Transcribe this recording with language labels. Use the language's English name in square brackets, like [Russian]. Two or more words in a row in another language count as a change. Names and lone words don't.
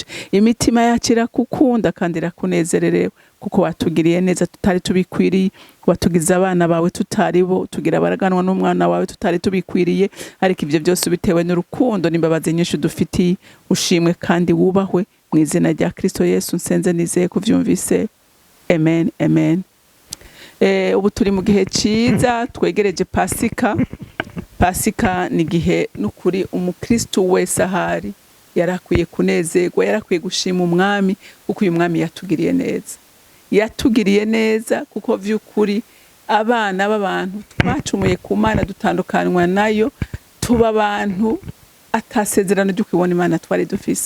[Rundi] Imitima yacu irakukunda kandi irakunezererewe kuko watugiriye neza tutari tubikwiriye, watugize abana bawe tutari bo, tugira baraganwa n'umwana wawe tutari tubikwiriye, ariko ivyo byose bitewe n'urukundo n'imbabazi nyinshi dufitiye. Ushimwe kandi wubahwe mu izina rya Kristo Yesu nsenze nizeye kuvyumvise. Amen, amen. Ubu turi mu gihe ciza twegereje Pasika. Pasika ni gihe n'ukuri umukristo wese ahari yarakwiye kunezerwa, yarakwiye gushima umwami kuko uyu mwami yatugiriye neza. Yatugiriye neza kuko vy'ukuri abana b'abantu twacumuye ku Mana dutandukanywa nayo, tuba abantu atasezerano ryo kubona Imana twari dufise.